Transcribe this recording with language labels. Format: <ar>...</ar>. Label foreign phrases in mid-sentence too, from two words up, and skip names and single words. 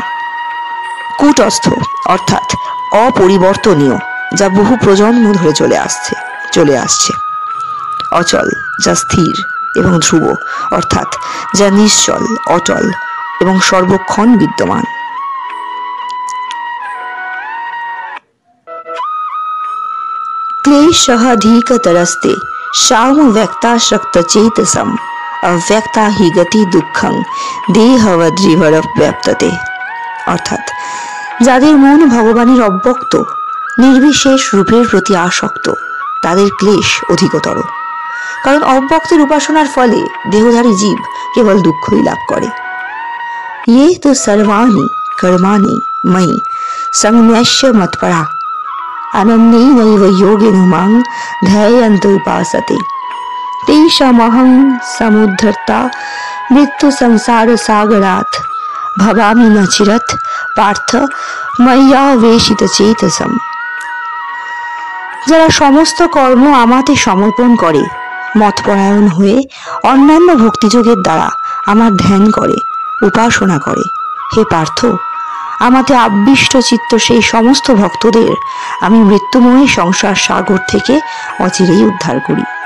<bn>কূটস্থ অর্থাৎ অপরিবর্তনীয়, যা বহু প্রজন্ম ধরে চলে আসছে। অচল যা স্থির এবং ধ্রুব, অর্থাৎ যা নিশ্চল, অটল এবং সর্বক্ষণ বিদ্যমান।</bn> <sa>क्लेशः सामव्यक्ताशक्तचेतसम् अव्यक्ता हि गति दुःखं देहवद्रिवरव्याप्तते।</sa> <bn>অর্থাৎ যাদের মন ভগবানের অব্যক্ত নির্বিশেষ রূপের প্রতি আসক্ত তাদের ক্লেশ অধিকতর, কারণ অব্যক্তের উপাসনার ফলে দেহধারী জীব কেবল দুঃখই লাভ করে।</bn> <sa>ये तो सर्वाणि कर्माणि मयि संन्यस्य मत्परा अनन्येनैव योगेन मां ध्यायन्त उपासते तेषामहं समुद्धर्ता मृत्यु संसार सागरात् भवामि न चिरत् पार्थ मय्यावेशित चेतसम्।</sa> <bn>যারা সমস্ত কর্ম আমাতে সমর্পণ করে, মতপরায়ণ হয়ে অন্যান্য ভক্তিযোগের দ্বারা আমার ধ্যান করে, উপাসনা করে, হে পার্থ, আমাতে আবিষ্ট চিত্ত সেই সমস্ত ভক্তদের আমি মৃত্যুময় সংসার সাগর থেকে অচিরেই উদ্ধার করি।</bn>